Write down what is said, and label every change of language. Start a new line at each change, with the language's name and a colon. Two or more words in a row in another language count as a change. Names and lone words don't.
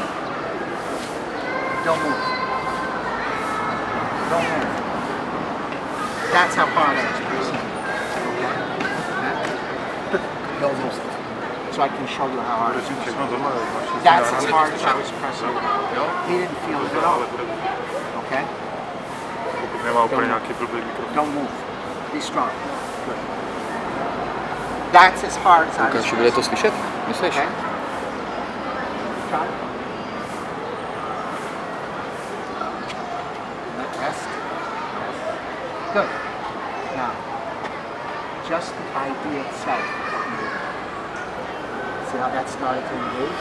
English: Don't move. Don't move. That's how hard I was pressing. Okay? Don't move. So I can show you how hard I was pressing. That's as hard as I was pressing. He didn't feel it at all. Okay?
Czech: Nemá úplně nějaký blbý mikrofon.
English: Don't move. Be strong. Good. That's as hard as I was
Czech: Lukáši, bude to
English: pressing.
Czech: slyšet? Myslíš?
English: Okay? Try. Let rest. Good. Now, just the idea itself. See how that started to engage?